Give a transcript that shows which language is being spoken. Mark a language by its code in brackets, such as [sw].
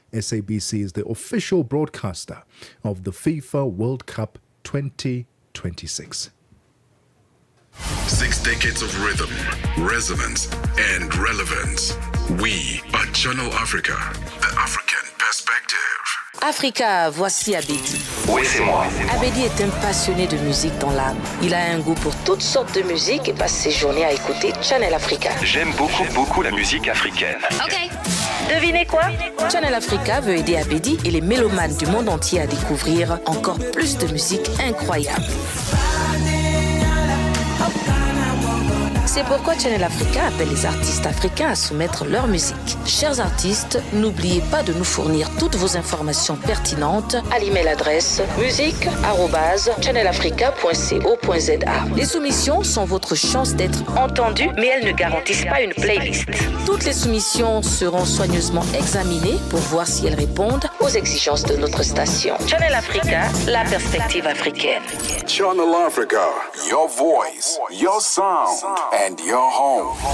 [en] SABC is the official broadcaster of the FIFA World Cup 2026. 6 decades of rhythm, resonance, and relevance. We are Channel Africa, the African perspective. [fr] Africa, voici Abedi. Oui, c'est moi. Abedi est un passionné de musique dans l'âme. Il a un goût pour toutes sortes de musique et passe ses journées à écouter Channel Africa. J'aime beaucoup la musique africaine. Ok. Devinez quoi? Channel Africa veut aider Abedi et les mélomanes du monde entier à découvrir encore plus de musique incroyable. C'est pourquoi Channel Africa appelle les artistes africains à soumettre leur musique. Chers artistes, n'oubliez pas de nous fournir toutes vos informations pertinentes à l'email adresse musique@channelafrica.co.za. Les soumissions sont votre chance d'être entendues, mais elles ne garantissent pas une playlist. Toutes les soumissions seront soigneusement examinées pour voir si elles répondent aux exigences de notre station. Channel Africa, la perspective africaine. [en] Channel Africa, your voice, your sound, and your home.